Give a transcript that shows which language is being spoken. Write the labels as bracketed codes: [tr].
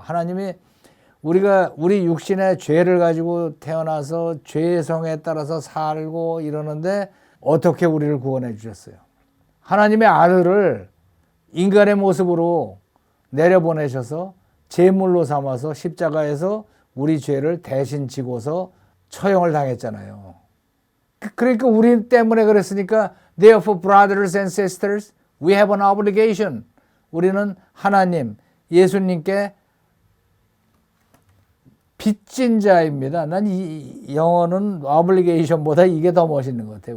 [ko] 하나님이 우리 육신의 죄를 가지고 태어나서 죄의 성에 따라서 살고 이러는데 어떻게 우리를 구원해 주셨어요? 하나님의 아들을 인간의 모습으로 내려보내셔서 제물로 삼아서 십자가에서 우리 죄를 대신 지고서 처형을 당했잖아요. 그러니까 우리 때문에 그랬으니까 [en] Therefore, brothers and sisters, we have an obligation. [ko] 우리는 하나님, 예수님께 빚진 자입니다. 난 이 영어는 obligation보다 이게 더 멋있는 것 같아요.